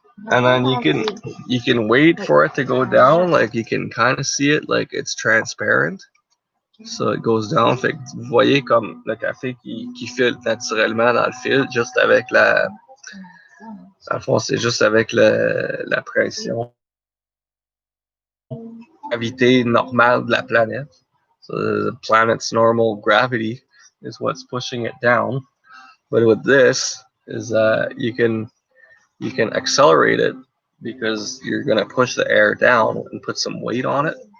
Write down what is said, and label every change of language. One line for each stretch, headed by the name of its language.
English: And then you can wait for it to go down, like you can kind of see it, like it's transparent. So it goes down.
French: Fait que vous voyez comme le café qui filtre naturellement dans le fil, juste avec la. Dans le fond, c'est juste avec la pression. Gravité normale de la planète.
English: So the planet's normal gravity is what's pushing it down. But with this is you can accelerate it because you're gonna push the air down and put some weight on it.